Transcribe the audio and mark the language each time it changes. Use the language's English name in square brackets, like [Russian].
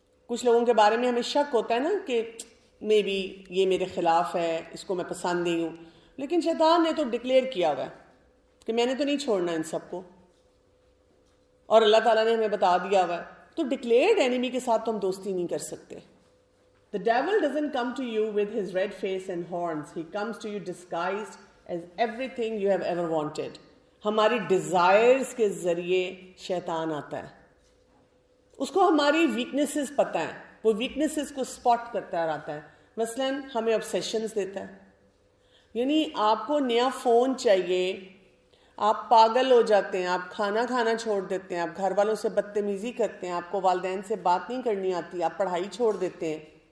[Urdu] کچھ لوگوں کے بارے میں ہمیں شک ہوتا ہے نا کہ مے بی یہ میرے خلاف ہے, اس کو میں پسند نہیں ہوں, لیکن شیطان نے تو ڈکلیئر کیا ہوا ہے کہ میں نے تو نہیں چھوڑنا ان سب کو, اور اللہ تعالیٰ نے ہمیں بتا دیا ہوا ہے. تو ڈکلیئرڈ اینیمی کے ساتھ تو ہم دوستی نہیں کر سکتے. [English] The devil doesn't come to you with his red face and horns. He comes to you disguised as everything you have ever wanted. [Urdu] ہماری ڈیزائرز کے ذریعے شیطان آتا ہے, اس کو ہماری ویکنیسز پتہ ہیں, وہ ویکنیسز کو سپاٹ کرتا رہتا ہے. مثلاً ہمیں obsessions دیتا ہے, یعنی آپ کو نیا فون چاہیے, آپ پاگل ہو جاتے ہیں, آپ کھانا کھانا چھوڑ دیتے ہیں, آپ گھر والوں سے بدتمیزی کرتے ہیں, آپ کو والدین سے بات نہیں کرنی آتی, آپ پڑھائی چھوڑ دیتے ہیں.